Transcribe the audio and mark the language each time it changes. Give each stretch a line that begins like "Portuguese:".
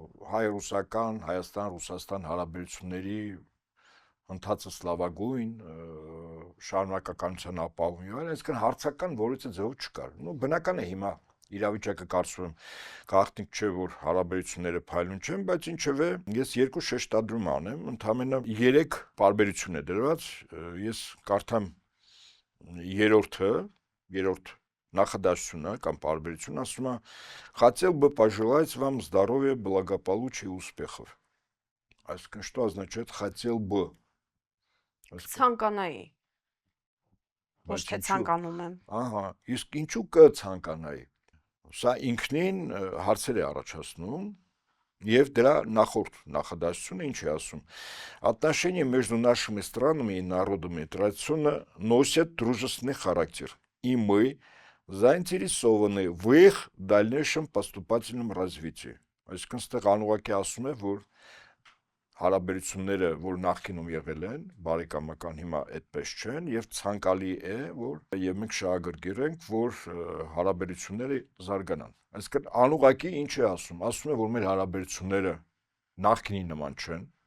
Armenian: հայ-ռուսական, Հայաստան-Ռուսաստան հարաբերությունների ընթացը լավագույն, շարունակականության ապահովում եւ այլն, այսինքն հարցական որից ձեւով չկար։ Ну բնական է հիմա իրավիճակը կարծում եմ գաղտնիք չէ, որ հարաբերությունները փայլուն չեն, բայց ինչևէ ես երկու շեշտադրում անեմ, ընդամենը 3 տարբերություն է դրված, ես կարդամ երրորդ նախադասությունը կամ տարբերությունը, ասում է
Russian: хотел бы пожелать вам здоровья, благополучия и успехов.
Armenian: Այսինքն
Russian: что означает хотел бы?
Armenian: Ցանկանայի։ Ոչ թե ցանկանում եմ։ Ահա, իսկ ինչու կցանկանայի։ Սա ինքնին հարցեր է առաջացնում եւ дրա նախորդ նախադասությունը ինչ է ասում.
Russian: Отношения между нашими странами и народами традиционно носят дружественный характер, и мы заинтересованы в их дальнейшем поступательном развитии.
Armenian: Այսինքն ստեղ անուղակի ասում է, որ հարաբերությունները, որ նախկինում եղել են, բարեկամական հիմա այդպես չեն եւ ցանկալի է, որ եւ մենք շահագրգիռ ենք, որ հարաբերությունները զարգանան։ Այսինքն անուղակի ինչ է ասում է, որ մեր հարաբերությունները նախկինի նման չեն,